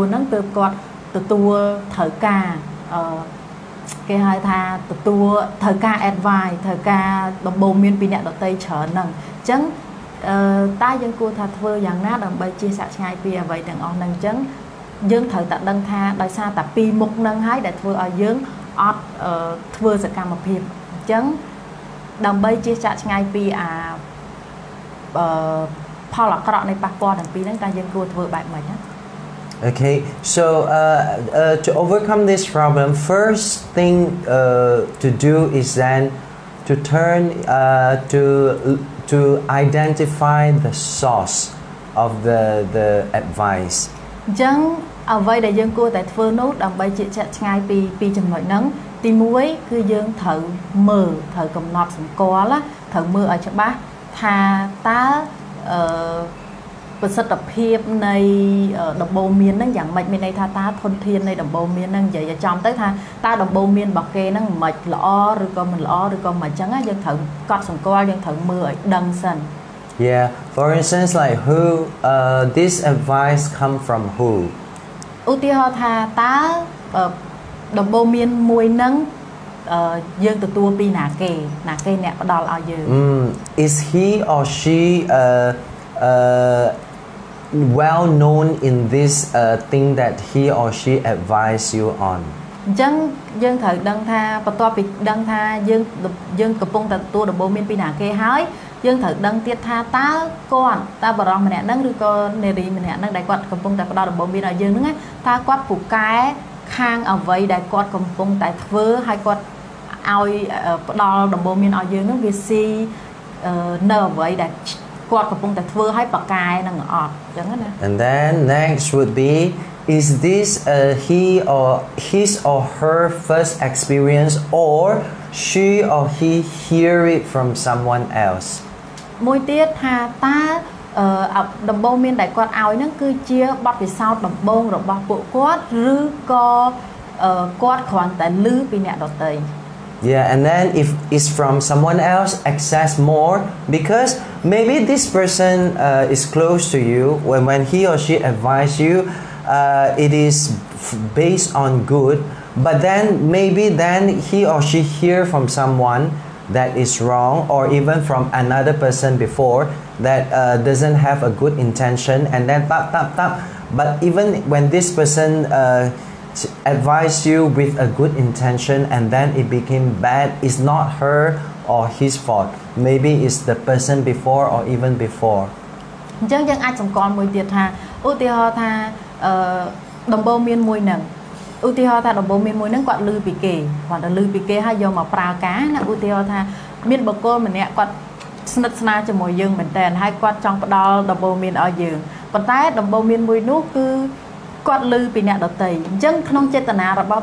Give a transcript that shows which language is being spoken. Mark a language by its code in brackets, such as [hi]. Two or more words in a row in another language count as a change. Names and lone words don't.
[km] ហ្នឹងទើបគាត់ទទួលត្រូវការគេហៅថាទទួលត្រូវការ advice ត្រូវការដំបូន្មានពីអ្នកដទៃច្រើនហ្នឹងអញ្ចឹងតែយើងគួរថាធ្វើយ៉ាងណាដើម្បីជាសាក់ឆ្ងាយពីអ្វីទាំងអស់ហ្នឹងអញ្ចឹងយើងត្រូវតែដឹងថាដោយសារតែពីរមុខហ្នឹងហើយដែលធ្វើឲ្យយើងអត់ធ្វើសកម្មភាពអញ្ចឹងដើម្បីជាសាក់ឆ្ងាយពីផលអាក្រក់នៃប៉ះពាល់ទាំងពីរហ្នឹងតែយើងគួរធ្វើបែបម៉េចណា [en] Okay, so to overcome this problem, first thing to do is then to turn to identify the source of the advice. [km] អញ្ចឹងអ្វីដែលយើងគួរតែធ្វើនោះដើម្បីជាឆ្ងាយពីចំណុចហ្នឹងទី1គឺយើងត្រូវមើលត្រូវកំណត់សម្គាល់ត្រូវមើលឲ្យច្បាស់ថាតើប្រសិទ្ធភាពនៃដំបូន្មានហ្នឹងយ៉ាងម៉េចមានន័យថាតើធនធាននៃដំបូន្មានហ្នឹងនិយាយឲ្យចំទៅថាតើដំបូន្មានរបស់គេហ្នឹងមិនល្អឬក៏មិនល្អឬក៏មិនអញ្ចឹងយើងត្រូវកត់សម្គាល់យើងត្រូវមើលឲ្យដឹងសិន [en] Yeah, for instance like who this advice come from who [km] ឧទាហរណ៍ថាតើដំបូន្មានមួយហ្នឹងយើងទទួលពីណាគេអ្នកផ្ដល់ឲ្យយើង [en] Is he or she well known in this thing that he or she advise you on [km] អញ្ចឹងយើងត្រូវដឹងថាបន្ទាប់ពីដឹងថាយើងកំពុងតែទទួលដំបូន្មានពីណាគេហើយយើងត្រូវដឹងទៀតថាតើគាត់តើបរិសម្នាក់ហ្នឹងឬក៏នារីម្នាក់ហ្នឹងដែលគាត់កំពុងតែផ្ដល់ដំបូន្មានឲ្យយើងហ្នឹងតើគាត់ពូកែខាងអ្វីដែលគាត់កំពុងតែធ្វើហើយគាត់ឲ្យផ្ដល់ដំបូន្មានឲ្យយើងហ្នឹងវាស៊ីនៅអ្វីដែលគាត់កំពុងតែធ្វើឲ្យប៉ាកែនឹងអត់អញ្ចឹងណា [en] And then next would be is this he or his or her first experience or she or he hear it from someone else [km] មួយទៀតថាតើដំបូន្មានដែលគាត់ឲ្យហ្នឹងគឺជាបទពិសោធន៍ដំបូងរបស់ពួកគាត់ឬក៏គាត់គ្រាន់តែឮពីអ្នកដទៃ [en] Yeah, and then if it's from someone else, access more because maybe this person is close to you. When he or she advise you, it is based on good. But then maybe then he or she hear from someone that is wrong, or even from another person before that doesn't have a good intention, and then tap. But even when this person advise you with a good intention and then it became bad, it's not her or his fault. Maybe it's the person before or even before. [km] អញ្ចឹងយើងអាចសម្គាល់មួយទៀតថាឧទាហរណ៍ថាដំបូន្មានមួយហ្នឹងឧទាហរណ៍ថាដំបូន្មានមួយហ្នឹងគាត់ឮពីគេគាត់ទៅឮពីគេហើយយកមកប្រើការណាឧទាហរណ៍ថាមានបុគ្គលម្នាក់គាត់ស្និទ្ធស្នាលជាមួយយើងមែនតើហើយគាត់ចង់ផ្ដល់ដំបូន្មានឲ្យយើងប៉ុន្តែដំបូន្មានមួយនោះគឺគាត់ឮពីអ្នកដទៃអញ្ចឹងក្នុងចេតនារបស់